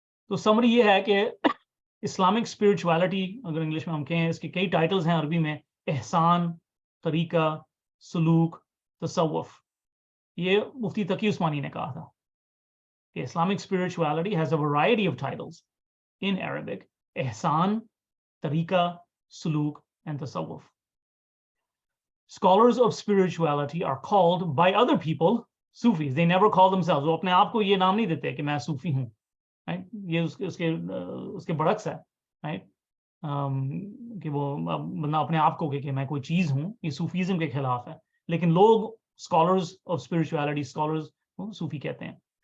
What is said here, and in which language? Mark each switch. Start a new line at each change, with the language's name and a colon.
Urdu: تو سمری یہ ہے کہ اسلامک اسپرچویلٹی, اگر انگلش میں ہم کہیں, اس کے کئی ٹائٹلز ہیں عربی میں: احسان, طریقہ, سلوک, تصوف. یہ مفتی تقی عثمانی نے کہا تھا کہ
English: Islamic spirituality has a variety of titles in Arabic: ihsan, tariqa, suluk and tasawwuf. Scholars of spirituality are called by other people Sufis. They never call themselves.
Urdu: وہ اپنے آپ کو یہ نام نہیں دیتے کہ میں صوفی ہوں. Right? یہ اس کے برعکس ہے. Right? کہ وہ بندہ اپنے آپ کو کہ میں کوئی چیز ہوں, یہ صوفیزم کے خلاف ہے. لیکن لوگ
English: scholars of spirituality,
Urdu: scholars صوفی کہتے ہیں.